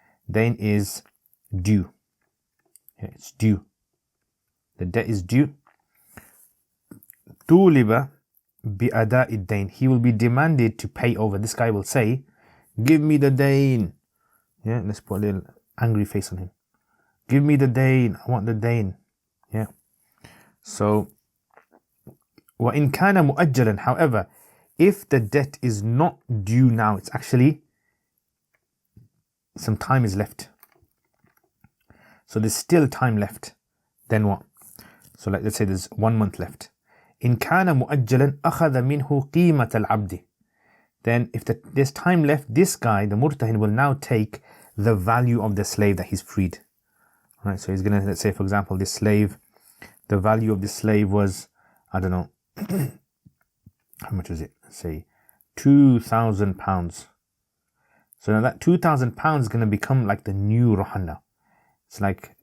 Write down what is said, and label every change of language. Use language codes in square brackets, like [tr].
[en] Dain is due. Yeah, it's due. The debt is due. [ar] طُولِبَ بِأَدَاءِ الدَّيْن. [en] He will be demanded to pay over. This guy will say, give me the dain. Yeah, let's put a little angry face on him. Give me the dain. I want the dain. Yeah. [ar] So, وَإِنْ كَانَ مُؤَجَّلًا. [en] However, if the debt is not due now, it's actually some time is left. So there's still time left. Then what? So let's say there's 1 month left. [ar] إن كان مؤجلا أخذ منه قيمة العبد. [en] Then if there's time left, this guy, the murtahin, will now take the value of the slave that he's freed. Right, so he's going to, let's say, for example, this slave, the value of this slave was, I don't know, how much was it? Let's say £2,000. So now that £2,000 is going to become like the new rahan now. It's like